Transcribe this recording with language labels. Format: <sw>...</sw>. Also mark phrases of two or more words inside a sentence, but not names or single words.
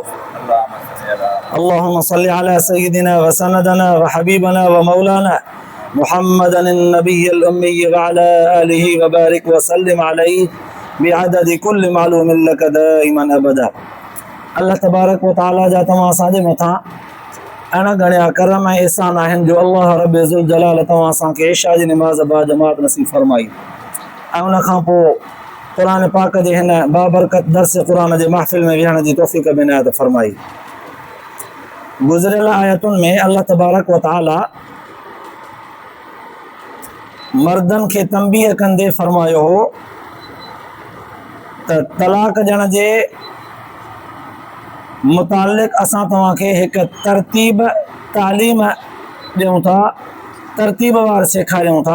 <ar>اللهم صل على سيدنا وسندنا وحبيبنا ومولانا محمدا النبي الأمي وعلى آله وبارك وسلم عليه بعدد كل معلوم لك دائما أبدا. اللہ تبارک و تعالی</ar> <sd>جا تمام असांजे मथां अहिड़ा घणा करम ऐं एहसान आहिनि जो अल्लाह</sd> <ar>رب ذو الجلال</ar> <sd>तव्हां असांखे इशा जी निमाज़ बा जमात नसीब फरमाई ऐं उन खां पोइ क़ुरान पाक जे हिन बाबरकत दर्स क़ुरान जे महफ़िल में विहण जी तौफ़ीक़ बि इनायत फरमाई। गुज़िरियल आयतुनि में</sd> <ar>الله تبارك وتعالى</ar> <sd>मर्दनि खे तंबीह कंदे फरमायो हो त तलाक ॾियण जे मुतालिक़ असां तव्हांखे हिकु तरतीब तालीम ॾियूं था, तरतीब वार सेखारियूं था।</sd>